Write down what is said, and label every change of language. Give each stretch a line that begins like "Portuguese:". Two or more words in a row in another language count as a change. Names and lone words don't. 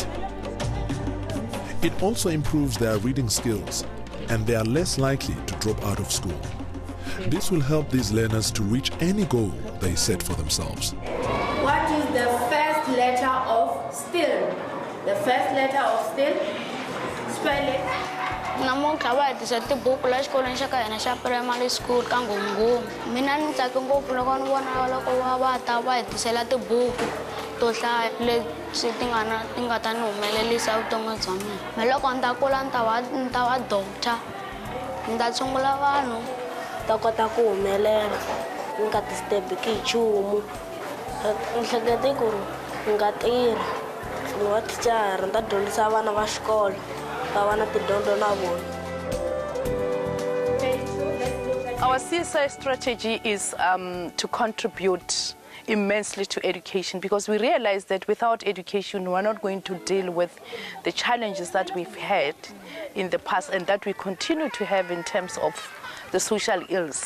English: It also improves their reading skills, and they are less likely to drop out of school. This will help these learners to reach any goal they set for themselves. What is the first letter of still? The first letter of still? Spell it.
Tsonga: Namuntlha va hetisa tibuku la xikolweni xa ka hina xa
English: primary school
Tsonga: ka Ngomngom. Mina ni tsake ngopfu loko ni vona loko va ta va hetisela tibuku to hlaya leswi ti nga ta ni humelelisa vuton'wini bya mina. Loko ni ta kula ni ta va doctor, ni ta tshungula vanhu, ta kota ku humelela, ni nga ti-step-ki hi nchumu. Ni hlekete ku ri ni nga tirha, ni va thicara, ni ta dyondzisa vana va xikolo.
English: Our CSI strategy is to contribute immensely to education, because we realize that without education we're not going to deal with the challenges that we've had in the past and that we continue to have in terms of the social ills.